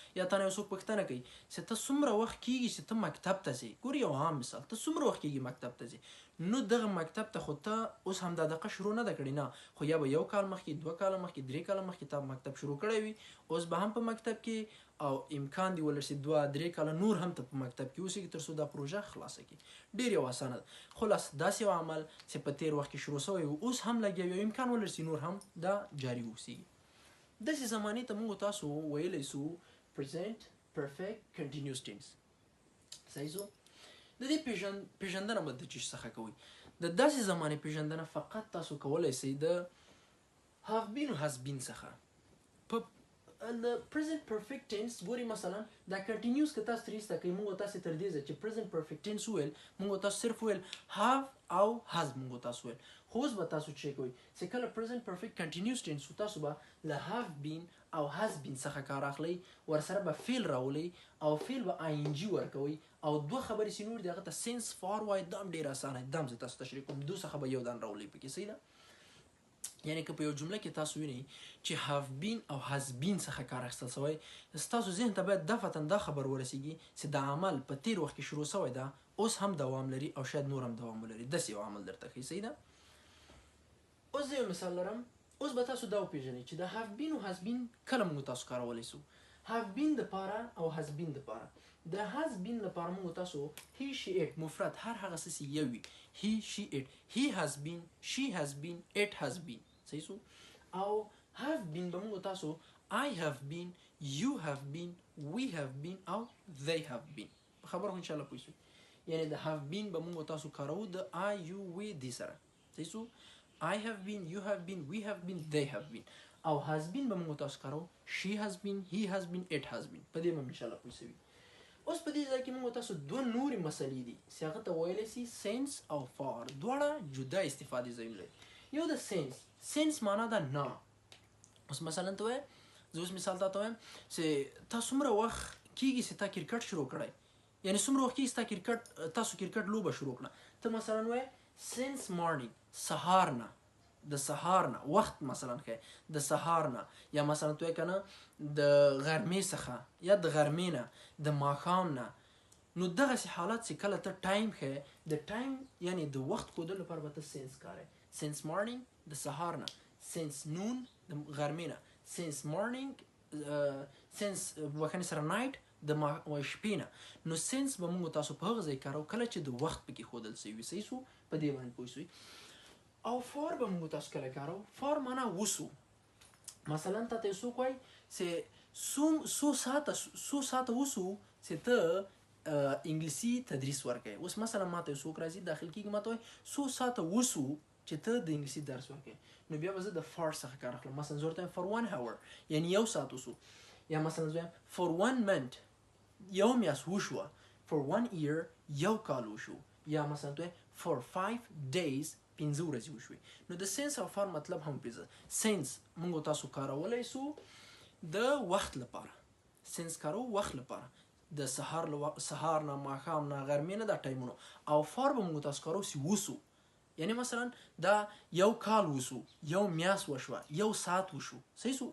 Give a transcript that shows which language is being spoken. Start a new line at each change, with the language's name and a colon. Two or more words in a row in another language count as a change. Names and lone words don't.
Pashto: یا تا نه یو څوک پوښتنه کوي چې ته څومره وخت کېږي چې ته مکتب ته ځې، ګور یو عام مثال، ته څومره وخت کېږي مکتب ته ځې، نو دغه مکتب ته خو ته اوس هم دا دقه شروع نه ده کړې، نه، خو یا به 1 کال مخکې 2 کاله مخکې 3 کاله مخکې تا مکتب شروع کړی وي، اوس به هم په مکتب کې او امکان دی ولرسي 2-3 کاله نور هم ته په مکتب کې اوسېږي تر څو دا پروژه خلاصه کړي. ډېر یو اسانه ده. خلاص داسې یو عمل چې په تېر وخت کې شروع شوی و اوس هم لګیا وي، امکان ولرسي نور هم دا جاري اوسېږي. داسې زمانې ته موږ تاسو ویلی سو
English: present perfect continuous tense.
Pashto: صحیح سو. د دې پیژندنه به د چی څخه کوئ، د داسې زمانې پیژندنه فقط تاسو کولی سئ د
English: have been
Pashto: و
English: has been
Pashto: څخه. په د
English: present perfect tense
Pashto: ګوري مثلا دا continuous که تاسو ترې ایسته کوئ، موږ تاسې تر دې ځایه چې
English: present perfect tense
Pashto: وویل، موږ تاسو صرف وویل have او has موږ تاسو وویل، خو اوس به تاسو چې کوئ چې کله
English: present perfect continuous tense
Pashto: تاسو به له
English: have been
Pashto: او
English: has been
Pashto: څخه کار اخلئ، ورسره به فعل راولئ او فعل به ing ورکوئ او 2 خبرې چې نور دي هغه ته
English: sense for
Pashto: وایي، دا هم ډېر اسانه دی، دا هم زه تاسو تشریح کوم، 2 څخه به یو دان راولئ پکې، صحیح ده. یعنی که په یو جمله کې تاسو وینئ چې
English: have been
Pashto: او
English: has been
Pashto: څخه کار اخیستل شوی، ستاسو ذهن ته باید دفعتا دا خبر ورسیږي چې دا عمل په تیر وخت کې شروع شوی ده، اوس هم دوام لري او شاید نور هم دوام ولري، داسې یو عمل درته ښیي، صحیح ده. اوس زه یو مثال لرم، اوس به تاسو دا وپېژنئ چې د
English: have been
Pashto: او
English: has been
Pashto: کله موږ تاسو کارولی سو.
English: have been
Pashto: دپاره او
English: has been
Pashto: دپاره، د
English: has been
Pashto: لپاره موږ تاسو
English: he she it
Pashto: مفرد هر هغه څه چې یو وي،
English: he she it، he has been، she has been، it has been،
Pashto: صحیح سو. او have been به موږ تاسو
English: I have been، you have been، we have been
Pashto: او
English: they have been.
Pashto: په خبره خو
Arabic: انشاءالله
Pashto: پوه شوي. یعنی د
English: have been
Pashto: به موږ تاسو کاروو د
English: I you we
Pashto: دې سره، صحیح سو.
English: I have been، you have been، we have been، they have been.
Pashto: او has been به موږ تاسو کاروو
English: she has been، he has been، it has been.
Pashto: په دې به
Arabic: انشاءالله
Pashto: پوه شوي. اوس په دې ځای کې موږ تاسو 2 نورې مسلې دي چې هغه ته ویلی سي sense او for، دواړه جدا استفادې ځایونه لري. یو د sense معنا ده نه. اوس مثلا ته وایې، زه اوس مثال تا ته وایم چې تا څومره وخت کېږي چې تا کرکټ شروع کړی، یعنې څومره وخت کېږي چې تاسو کرکټ لوبه شروع کړه، ته مثلا وایې
English: since morning،
Pashto: سهار نه، د سهار نه وخت مثلا ښه د سهار نه، یا مثلا ته وایې که نه د غرمې څخه یا د غرمې نه، د ماښام نه. نو دغسې حالات چې کله ته ټایم ښیې، د ټایم یعنې د وخت ښودلو لپاره به ته سینس کاروې.
English: since morning
Pashto: د سهار نه،
English: since noon
Pashto: د غرمې نه،
English: since morning since
Pashto: بخښنې سره night د شپې نه. نو سینس به موږ تاسو په هغه ځای کاروو کله چې د وخت پکې ښودل سوي وي، صحیح سو. په دې باندې پوه سوي. او فار به موږ تاسو کله کاروو، فار معنا وسو. مثلا تا ته څوک وایي چې څو ساعته وسو چې ته انګلیسي تدریس ورکوې. اوس مثلا ما ته څوک راځي داخل کېږي ما ته وایي څو ساعته وسو چې ته د انګلیسي درس ورکوې، نو بیا به زه د فار څخه کار اخلم. مثلا زه ورته وایم
English: for 1 hour،
Pashto: یعنې 1 ساعت وسو. یا مثلا زه وایم
English: for 1 month،
Pashto: یو میاشت وشوه.
English: for 1 year،
Pashto: یو کال وشو. یا مثلا ته
English: for 5 days،
Pashto: 5 ورځې وشوي. نو د سینس او فار مطلب هم پیژنئ. سینس موږ تاسو کارولی سو د وخت لپاره، سینس کارو وخت لپاره، د سهار نه، ماښام نه، غرمې نه، دا ټایمونو. او فار به موږ تاسو کارو چې وسو، یعنی مثلا دا یو کال وسو، یو میاشت وشوه، یو ساعت وشو، صحیح سو.